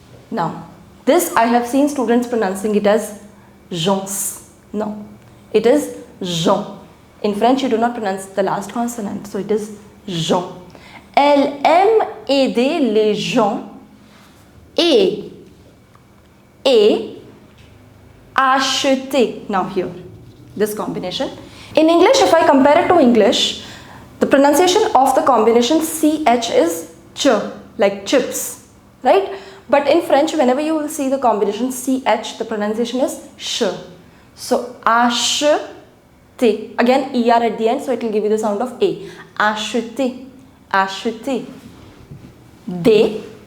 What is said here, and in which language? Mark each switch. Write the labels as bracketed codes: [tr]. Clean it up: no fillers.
[en] Now, this I have seen students pronouncing it as gens. No, it is Jean. In French, you do not pronounce the last consonant, so it is Jean. [fr] Elle aime aider les gens et acheter. [en] Now here, this combination. In English, if I compare it to English, the pronunciation of the combination CH is ch, like chips, right? But in French, whenever you will see the combination CH, the pronunciation is sh. So, acheter. Again, ER at the end, so it will give you the sound of A. Acheter. Acheter. They.